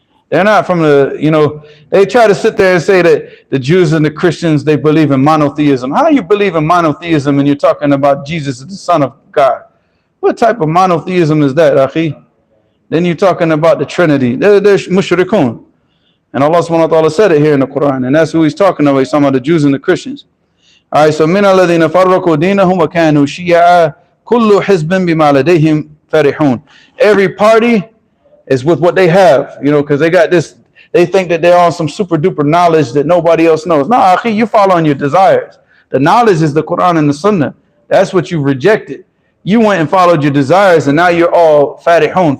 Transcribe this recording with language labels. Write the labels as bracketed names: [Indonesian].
[English] They're not from the, you know, they try to sit there and say that the Jews and the Christians, they believe in monotheism. How do you believe in monotheism and you're talking about Jesus as the Son of God? What type of monotheism is that, akhi? Then you're talking about the Trinity. They're mushrikun. And Allah subhanahu wa ta'ala said it here in the Quran. And that's who he's talking about. He's talking about the Jews and the Christians. All right, so [Arabic] مِنَ الَّذِينَ فَرَّقُوا دِينَهُمْ وَكَانُوا شِيَعًا كُلُّ حِزْبٍ بِمَا لَدَيْهِمْ فَرِحُونَ. [English] Every party is with what they have, you know, because they got this, they think that they're on some super duper knowledge that nobody else knows. No, akhi, you're following your desires. The knowledge is the Quran and the Sunnah. That's what you rejected. You went and followed your desires, and now you're all farihun.